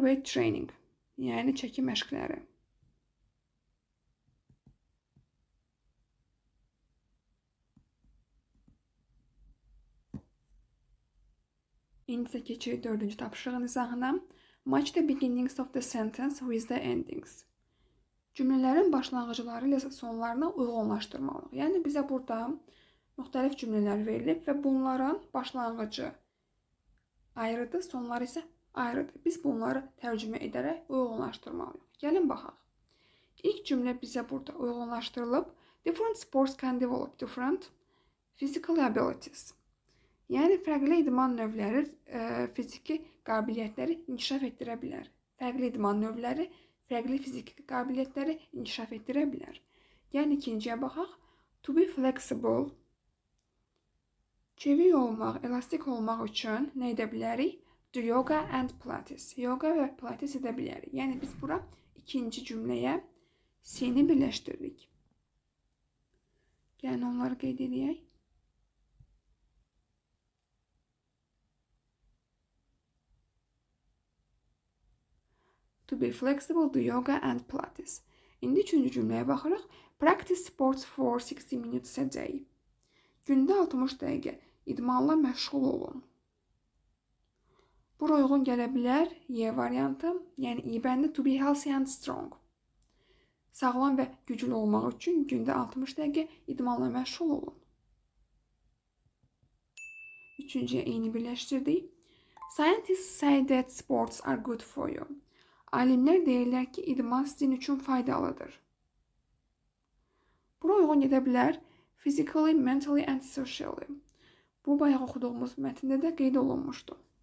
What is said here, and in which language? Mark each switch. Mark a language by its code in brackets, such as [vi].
[az] Weight training, yəni çəki məşqləri. İndi isə keçirik dördüncü tapşırığın izahına. [en] Match the beginnings of the sentence with the endings. [az] Cümlələrin başlanğıcları ilə sonlarına uyğunlaşdırmalıyıq. Yəni bizə burada müxtəlif cümlələr verilib və bunların başlanğıcı ayrıdır, sonları isə ayrıdır. Biz bunları tərcümə edərək uyğunlaşdırmalıyıq. Gəlin baxaq. İlk cümlə bizə burada uyğunlaşdırılıb. [en] Different sports can develop different physical abilities. [az] Yəni fərqli idman növləri fiziki qabiliyyətləri inkişaf etdirə bilər. Fərqli idman növləri fərqli fiziki qabiliyyətləri inkişaf etdirə bilər. Yəni ikinciyə baxaq. [en] To be flexible. [az] Çevik olmaq, elastik olmaq üçün nə edə bilərik? [en] Do yoga and pilates. [az] Yoga və pilates edə bilərik. Yəni biz bura ikinci cümləyə C-ni birləşdiririk. Yəni onları qeyd edək. [en] To be flexible, do yoga and pilates. [az] İndi üçüncü cümləyə baxırıq. [en] Practice sports for 60 minutes a day. [az] Gündə 60 dəqiqə idmanla məşğul olun. Bura uyğun gələ bilər Y variantı, yəni İ bəndi [en] to be healthy and strong. [az] Sağlam və güclü olmaq üçün gündə 60 dəqiqə idmanla məşğul olun. Üçüncüyə E-ni birləşdirdik. [en] Scientists say that sports are good for you. [az] Alimlər deyirlər ki, idman sizin üçün faydalıdır. Bura uyğun gedə bilər [en] physically, mentally and socially. [az] Bu bayaq oxuduğumuz mətndə də qeyd olunmuşdu.